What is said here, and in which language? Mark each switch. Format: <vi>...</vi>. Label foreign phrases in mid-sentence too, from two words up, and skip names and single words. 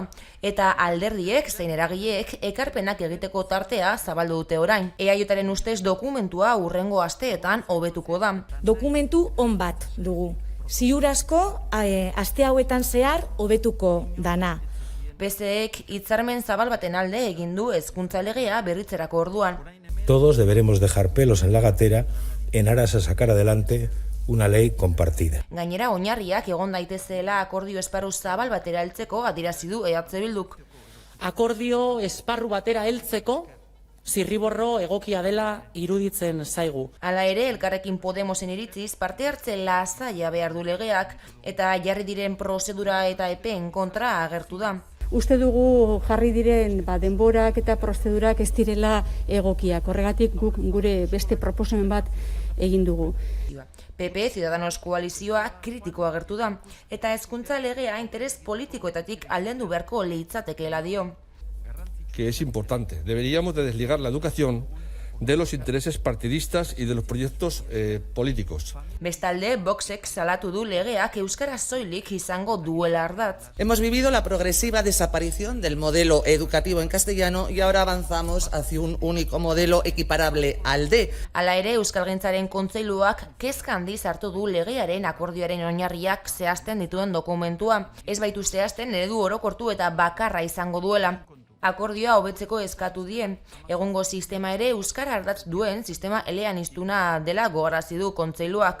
<eu>Eta alderdiek zein eragileek ekarpenak egiteko tartea zabaldu dute orain. EAJaren ustez dokumentua hurrengo asteetan hobetuko da. Dokumentu on bat dugu. Ziur asko, aste hauetan zehar hobetuko dana. PSEek hitzarmen zabal baten alde egin du hezkuntza legea berritzerako orduan.</eu> <es>Todos deberemos dejar pelos en la gatera en aras a sacar adelante una ley compartida.</es> <eu>Gainera, oinarriak egon daitezela akordio esparru zabal batera heltzeko adierazi du EH Bilduk. Akordio esparru batera heltzeko zirriborro egokia dela iruditzen zaigu. Hala ere, Elkarrekin Podemosen iritziz parte hartze lasaia behar du legeak eta jarri diren prozedura eta epeen kontra agertu da. Uste dugu jarri diren denborak eta prozedurak ez direla egokiak. Horregatik guk gure beste proposamen bat egin dugu. PP Ciudadanos koalizioa kritiko agertu da eta hezkuntza legea interes politikoetatik aldendu beharko litzatekeela dio.</eu> <es>Que es importante. Deberíamos de desligar la educación de los intereses partidistas y de los proyectos políticos.</es> <eu>Bestalde, Voxek salatu du legeak euskara soilik izango duela ardatz.</eu> <es>Hemos vivido la progresiva desaparición del modelo educativo en castellano y ahora avanzamos hacia un único modelo equiparable al D.</es> <eu>Hala ere, Euskalgintzaren Kontseiluak kezka handiz hartu du legearen akordioaren oinarriak zehazten dituen dokumentua. Ez baitu zehazten eredu orokortu eta bakarra izango duela. Akordioa hobetzeko eskatu die. Egungo sistema ere euskara ardatz duen sistema eleaniztuna dela gogarazi du Kontseiluak.</eu>